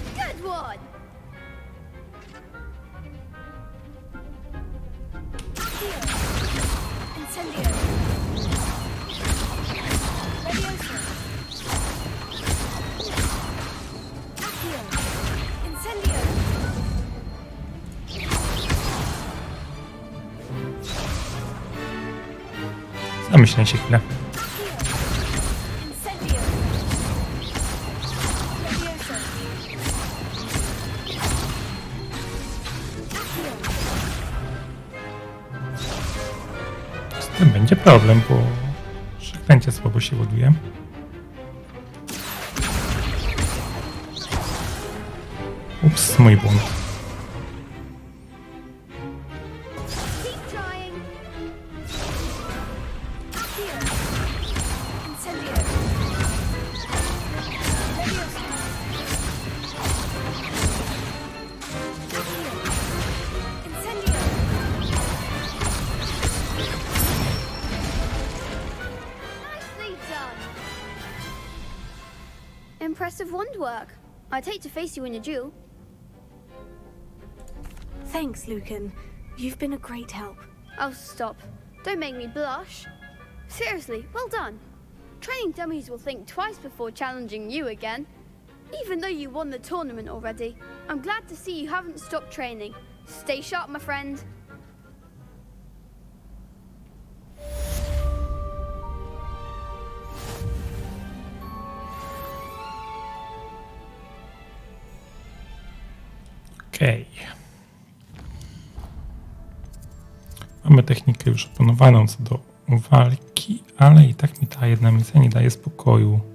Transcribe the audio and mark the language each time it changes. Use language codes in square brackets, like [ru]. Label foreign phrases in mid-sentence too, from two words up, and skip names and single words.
[en] Good one! [pl] Incendio. Leviosa. Accio. Incendio. Zamyślę się chwilę. Incendio. Leviosa. Accio. Z tym będzie problem, bo przekręcie słabo się ładuje. Ups, mój błąd. [en] Keep trying. [pl] Accio. Incendio. Leviosa. Accio. Incendio. [en] Nicely done. Impressive wand work. I'd hate to face you in a duel. Thanks, Lucan. You've been a great help. Oh, stop. Don't make me blush. Seriously, well done. Training dummies will think twice before challenging you again. Even though you won the tournament already, I'm glad to see you haven't stopped training. Stay sharp, my friend. [pl] Okej. Mamy technikę już opanowaną co do walki, ale i tak mi ta jedna misja nie daje spokoju.